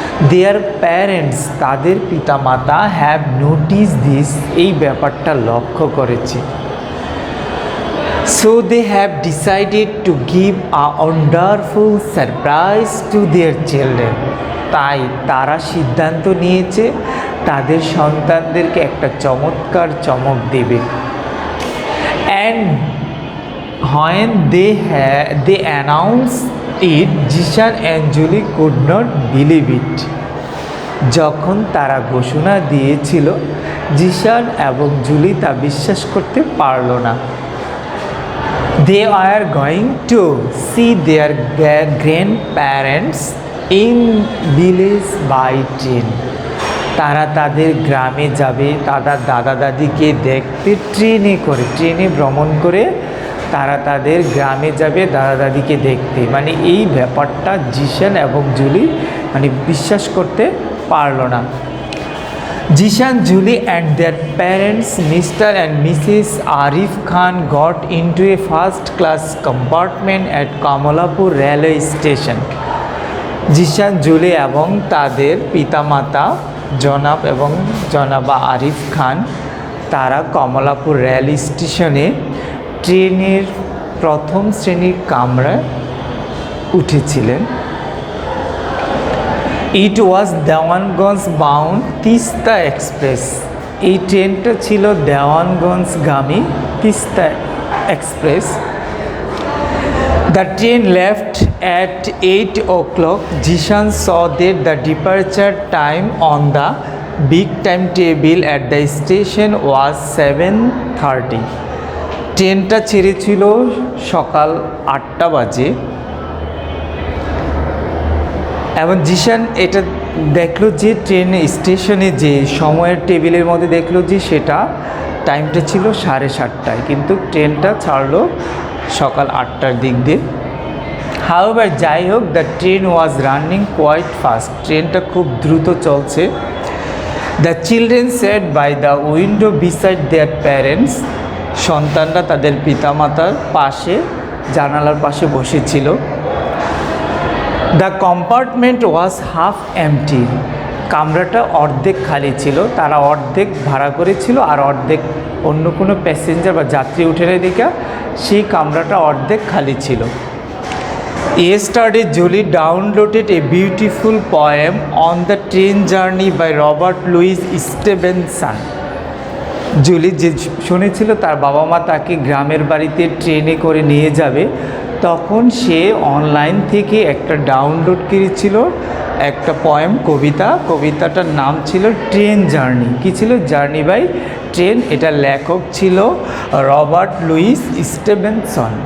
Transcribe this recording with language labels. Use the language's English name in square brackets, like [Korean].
[English] their parents, [Bangla] তাদের পিতামাতা, [English] have notice this, [Bangla] এই ব্যাপারটা লক্ষ্য করেছে। [English] So they have decided to give a wonderful surprise to their children. [Bangla] তাই তারা সিদ্ধান্ত নিয়েছে তাদের সন্তানদেরকে একটা চমৎকার চমক দেবে। [English] And when they announced it, Jishan and Julie could not believe it. [Bangla] যখন তারা ঘোষণা দিয়েছিল, জিশান এবং জুলি তা বিশ্বাস করতে পারল না। [English] They are going to see their grandparents in village by train. [Bangla] তারা তাদের গ্রামে যাবে তাদের দাদা দাদিকে দেখতে ট্রেনে ভ্রমণ করে তারা তাদের গ্রামে যাবে দাদা দাদিকে দেখতে। মানে এই ব্যাপারটা জিশান এবং জুলি মানে বিশ্বাস করতে পারলো না। [English] Jishan, Julie and their parents, Mr. and Mrs. Arif Khan, got into a first-class compartment at Kamalapur railway station. [Bangla] Zeeshan, Julie এবং তাদের পিতামাতা জনাব এবং জনাবা আরিফ খান তারা কমলাপুর রেল স্টেশনে ট্রেনের প্রথম শ্রেণীর কামরায় উঠেছিলেন। [English] It was Dewanganj bound Teesta express. [Bangla] এই ট্রেনটা ছিল দেওয়ানগঞ্জগামী Teesta express. [English] The train left at 8 o'clock. Jishan saw that the departure time on the big timetable at the station was 7:30. [Bangla] ট্রেনটা ছেড়েছিল সকাল 8টা বাজে এবং জিশান এটা দেখলো যে ট্রেন স্টেশনে যে সময়ের টেবিলের মধ্যে দেখলো যে সেটা টাইমটা ছিল 7:30, কিন্তু ট্রেনটা ছাড়লো সকাল 8টার দিক দিয়ে। [English] however [Bangla] যাই হোক, [English] The train was running quite fast. [Bangla] ট্রেনটা খুব দ্রুত চলছে। [English] The children sat by the window beside their parents. [Bangla] সন্তানরা তাদের পিতামাতার পাশে জানালার পাশে বসেছিল। [English] The compartment was half empty. [Bangla] কামরাটা অর্ধেক খালি ছিল। তারা অর্ধেক ভাড়া করেছিল আর অর্ধেক অন্য কোনো প্যাসেঞ্জার বা যাত্রী উঠে নেয় দেখা সেই কামরাটা অর্ধেক খালি ছিল। [English] Yesterday, Julie downloaded a beautiful poem on the train journey by Robert Louis Stevenson. [Bangla] Julie যে শুনেছিল তার বাবা মা তাকে গ্রামের বাড়িতে ট্রেনে করে নিয়ে যাবে, তখন সে অনলাইন থেকে একটা ডাউনলোড করেছিল একটা পোয়েম, কবিতাটার নাম ছিল ট্রেন জার্নি। কী ছিল? Journey by train. এটা লেখক ছিল রবার্ট লুইস স্টিভেনসন।